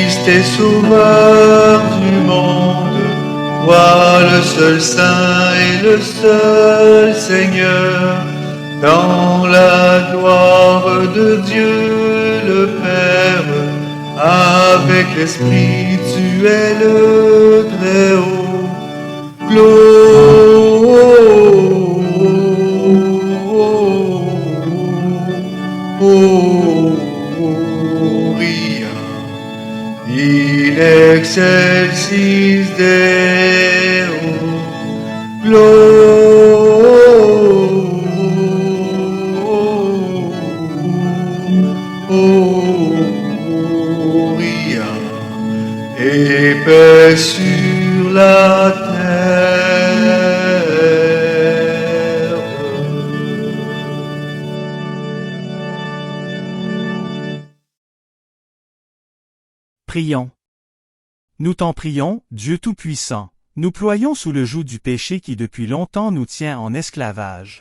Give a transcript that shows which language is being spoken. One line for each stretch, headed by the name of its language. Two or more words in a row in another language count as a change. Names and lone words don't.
French: et sauveur du monde, toi le seul Saint et le seul Seigneur, dans la gloire de Dieu le Père, avec l'Esprit tu es le Très-Haut.
Latin: Gloria in excelsis Deo.
French: Gloria et paix sur la terre. Prions. Nous t'en prions, Dieu Tout-Puissant, nous ployons sous le joug du péché qui depuis longtemps nous tient en esclavage.